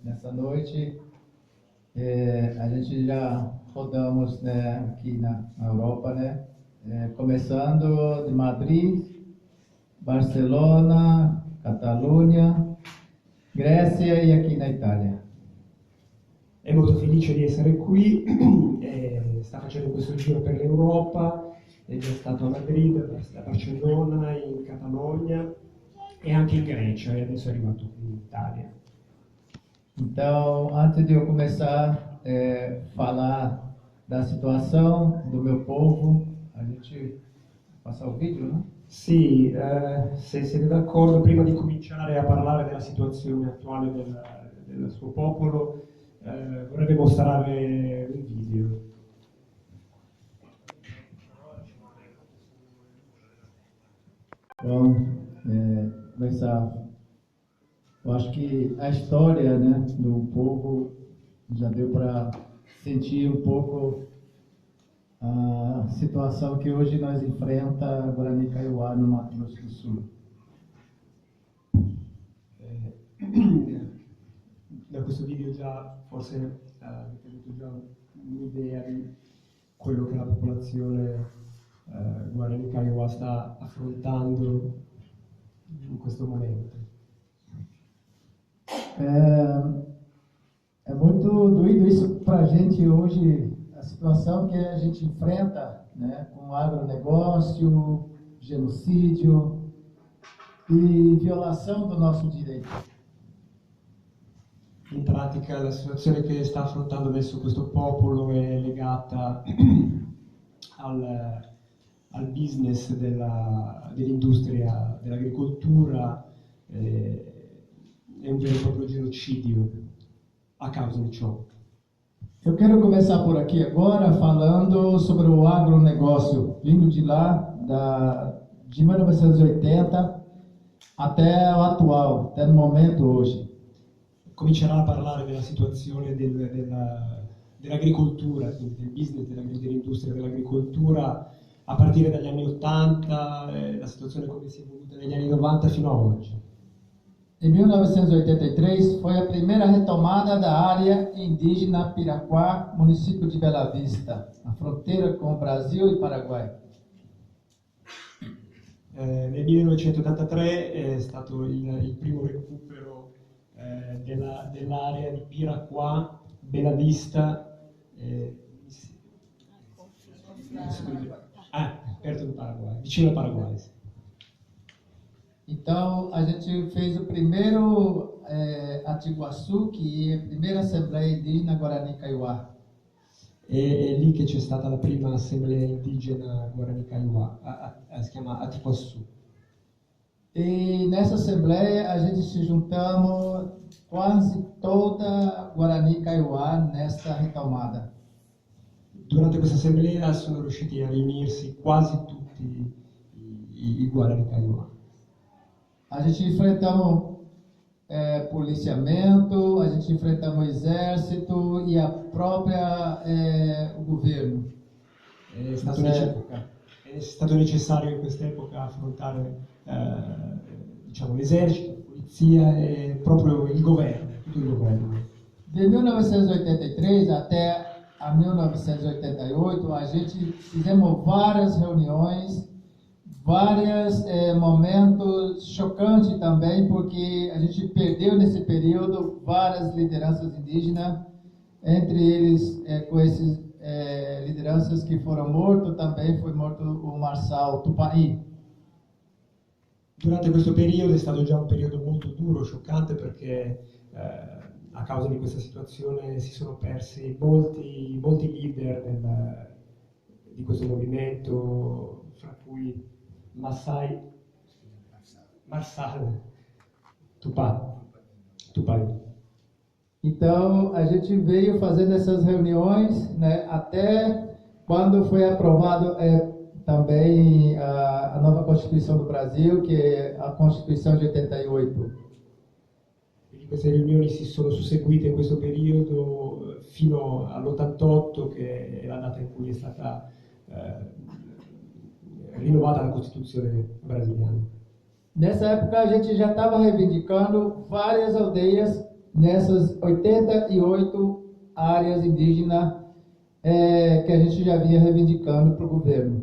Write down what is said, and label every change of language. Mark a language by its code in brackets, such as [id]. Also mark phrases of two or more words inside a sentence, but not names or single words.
[pt] essa noite. A gente já rodamos, né, aqui na Europa, né, começando de Madrid, Barcelona, Catalunha, Grécia e aqui na Itália. [it] È molto felice di essere qui, sta facendo questo giro per l'Europa, è già stato a Madrid, a Barcellona, in Catalogna e anche in Grecia e adesso è arrivato qui in Italia. [pt] Então, antes de eu começar a falar da situação do meu povo, a gente passar o vídeo, né? [it] Sì, se siete d'accordo, prima di cominciare a parlare della situazione attuale del suo popolo, vorrebbe mostrare un video. Bom, começar. [pt] Eu acho que a história, né, do povo já deu para sentir um pouco a situação que hoje nós enfrenta Guarani Kaiowá no Mato Grosso do Sul. [it] Da questo video già forse avete avuto già un'idea di quello che la popolazione Guarani Kaiowá sta affrontando in questo momento. [pt] É muito doído isso para a gente hoje, a situação que a gente enfrenta, né, com o agronegócio, genocídio e violação do nosso direito. [it] In pratica la situazione che sta affrontando adesso questo popolo è legata al business dell'industria dell'agricoltura, è un vero e proprio genocidio a causa di ciò. [pt] Eu quero começar por aqui agora falando sobre o agronegócio, vindo de lá, de 1980 até o atual, até no momento hoje. [it] Comincerà a parlare della situazione dell'agricoltura, quindi del business dell'industria dell'agricoltura a partire dagli anni 80, la situazione come si è evoluta negli anni 90 fino a oggi. [pt] Em 1983 foi a primeira retomada da área indígena Piraquá, município de Bela Vista, na fronteira com o Brasil e Paraguai. [it] Nel 1983 è stato il primo recupero dell'area di Piraquá, [pt] Bela Vista, perto do Paraguai, vicino ao Paraguai. Então, a gente fez o primeiro Atiguaçu, que é a primeira Assembleia Indígena Guarani Kaiowá. [it] È lì che c'è stata la prima assemblea indigena Guarani Kaiowá, si chiama Atiguaçu. [pt] E nessa assembleia a gente se juntamos quase toda Guarani Kaiowá nesta retomada. [it] Durante questa assemblea sono riusciti a riunirsi quasi tutti i Guarani Kaiowá. [pt] A gente enfrentamos policiamento, a gente enfrentamos o exército e a própria o governo. [it] È stato necessario in quest'epoca affrontare diciamo, l'esercito, la polizia e proprio il governo, tutto il governo. [pt] De 1983 até a 1988 a gente fizemos várias reuniões, vários momentos chocantes também, porque a gente perdeu nesse período várias lideranças indígenas, entre eles com esses lideranças que foram mortos, também foi morto o Marçal Tupani. [it] Durante questo periodo è stato già un periodo molto duro, scioccante, perché a causa di questa situazione si sono persi molti leader di questo movimento, fra cui Marçal Tupani. [pt] Então, a gente veio fazendo essas reuniões, né, até quando foi aprovado também a nova Constituição do Brasil, que é a Constituição de 88. [it] Quindi queste riunioni si sono susseguite in questo periodo fino all'88, che è la data in cui è stata rinnovata la Costituzione brasiliana. [pt] Nessa época, a gente já estava reivindicando várias aldeias nessas 88 áreas indígenas que a gente já vinha reivindicando para o governo.